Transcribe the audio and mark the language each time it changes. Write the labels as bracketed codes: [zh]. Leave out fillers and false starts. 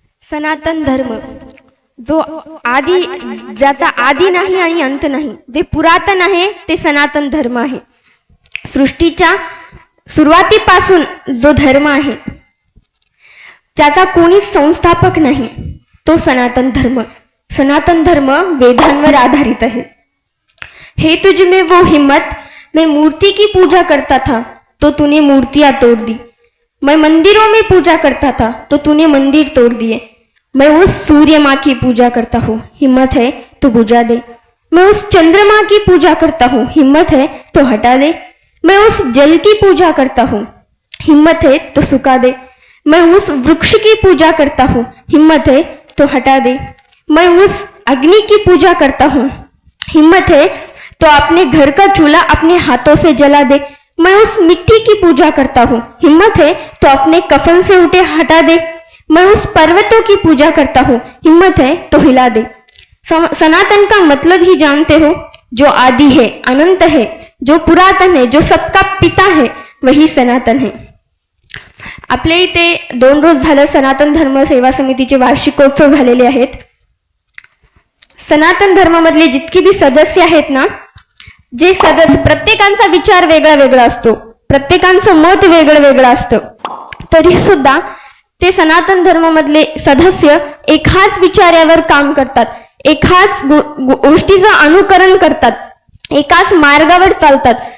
[mr] सनातन धर्म जो आदी, ज्याचा आदी नाही आणि अंत नाही, जे पुरातन आहे ते सनातन धर्म आहे. सृष्टीच्या सुरुवातीपासून जो धर्म आहे त्याचा कोणीच संस्थापक नाही, तो सनातन धर्म. [hi] सनातन धर्म वेदांवर आधारित है. हे तुझ में वो हिम्मत, मैं मूर्ति की पूजा करता था तो तूने मूर्तियां तोड़ दी. मैं मंदिरों में पूजा करता था तो तूने मंदिर तोड़ दिए. मैं उस सूर्य माँ की पूजा करता हूँ, हिम्मत है तो बुझा दे. मैं उस चंद्रमा की पूजा करता हूँ, हिम्मत है तो हटा दे. मैं उस जल की पूजा करता हूँ, हिम्मत है तो सुखा दे. मैं उस वृक्ष की पूजा करता हूँ, हिम्मत है तो हटा दे. मैं उस अग्नि की पूजा करता हूँ, हिम्मत है तो अपने घर का चूल्हा अपने हाथों से जला दे. मैं उस मिट्टी की पूजा करता हूँ, हिम्मत है तो अपने कफन से उठे हटा दे. मैं उस पर्वतों की पूजा करता हूँ, हिम्मत है तो हिला दे. सनातन का मतलब ही जानते हो, जो आदि है, अनंत है, जो पुरातन है, जो सबका पिता है, वही सनातन है. [mr] आपल्या इथे 2 रोज झालं सनातन धर्म सेवा समितीचे वार्षिकोत्सव झालेले आहेत. सनातन धर्मामधले जितके बी सदस्य आहेत ना, जे सदस्य, प्रत्येकांचा विचार वेगळा वेगळा असतो, प्रत्येकांचं मत वेगळं वेगळं असतं, तरी सुद्धा ते सनातन धर्मामधले सदस्य एकाच विचारावर काम करतात, एकाच गोष्टीचं अनुकरण करतात, एकाच मार्गावर चालतात.